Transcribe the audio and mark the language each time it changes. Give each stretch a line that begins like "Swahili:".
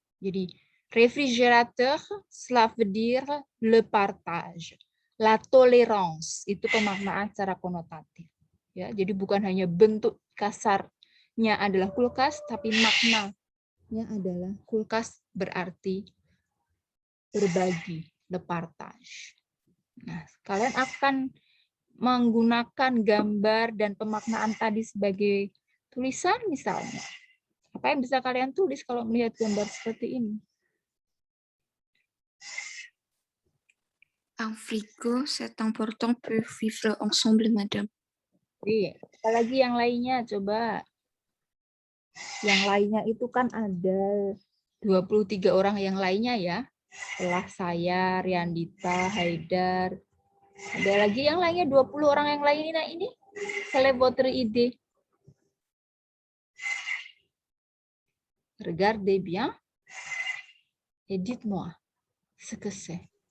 French: Jadi, réfrigérateur, cela veut dire le partage. La tolérance,
Indonesian: itu pemaknaan secara konotatif. Ya, jadi bukan hanya bentuk kasarnya adalah kulkas, tapi maknanya adalah kulkas berarti berbagi,
French: le partage.
Indonesian: Nah, kalian akan menggunakan gambar dan pemaknaan tadi sebagai tulisan misalnya. Apa yang bisa kalian tulis kalau melihat gambar seperti ini?
French: Un frigo, c'est important pour vivre ensemble, madame.
Indonesian: Iya, apalagi yang lainnya coba. Yang lainnya itu kan ada 23 orang yang lainnya ya. Setelah saya, Riandita, Haidar. Ada lagi yang lainnya 20 orang yang lainnya ini.
French: Quelle est votre idée? Regardez bien et dites-moi ce que c'est.